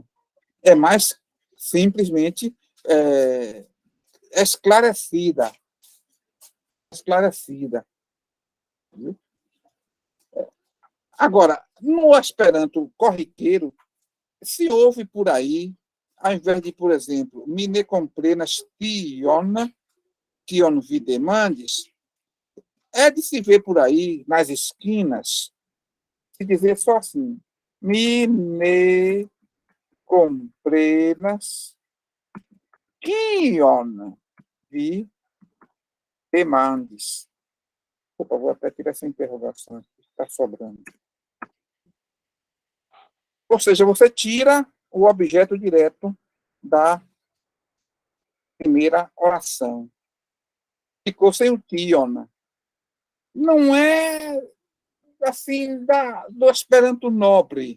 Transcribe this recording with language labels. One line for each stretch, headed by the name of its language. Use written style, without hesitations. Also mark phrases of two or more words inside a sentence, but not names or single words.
Portuguese: É mais simplesmente esclarecida. Esclarecida. Agora, no Esperanto corriqueiro, se ouve por aí, ao invés de, por exemplo,
Esperanto: mine comprenas tion, kion vi demandes,
Portuguese: é de se ver por aí, nas esquinas, se dizer só assim,
Esperanto: mine comprenas kion vi demandes.
Portuguese: Opa, vou até tirar essa interrogação, está sobrando. Ou seja, você tira o objeto direto da primeira oração. Ficou sem o tion. Não é assim do Esperanto nobre.